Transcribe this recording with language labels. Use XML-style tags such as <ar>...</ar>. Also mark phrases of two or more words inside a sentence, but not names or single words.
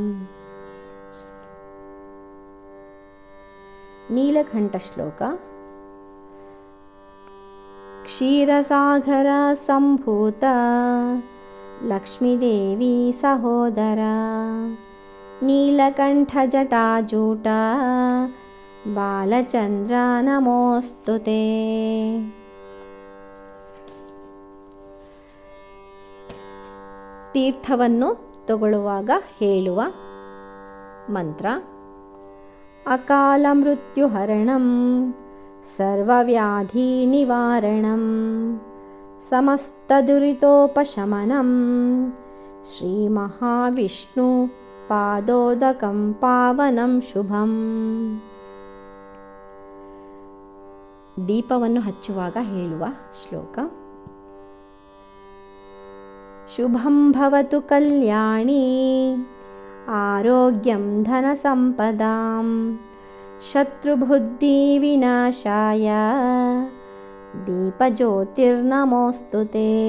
<sa>नीलकण्ठश्लोक क्षीरसागर सम्भूत लक्ष्मीदेवी सहोदरा नीलकण्ठजटाजूट बालचन्द्र नमोऽस्तुते।</sa> <kn>ತೀರ್ಥವನ್ನು ತಗೊಳ್ಳುವಾಗ ಹೇಳುವ ಮಂತ್ರ</kn> <sa>ಅಕಾಲ ಮೃತ್ಯುಹರಣಂ ಸರ್ವವ್ಯಾಧಿ ನಿವಾರಣಂ ಸಮಸ್ತದುರಿತೋಪಶಮನಂ ಶ್ರೀ ಮಹಾವಿಷ್ಣು ಪಾದೋದಕಂ ಪಾವನಂ ಶುಭಂ।</sa> <kn>ದೀಪವನ್ನು ಹಚ್ಚುವಾಗ ಹೇಳುವ ಶ್ಲೋಕ</kn> <sa>ಶುಭಂ ಭವತು ಕಲ್ಯಾಣಿ ಆರೋಗ್ಯಂ ಧನಸಂಪದಾಂ ಶತ್ರುಬುದ್ಧಿ ವಿನಾಶಾಯ ದೀಪಜ್ಯೋತಿರ್ನಮೋಸ್ತುತೇ।</sa>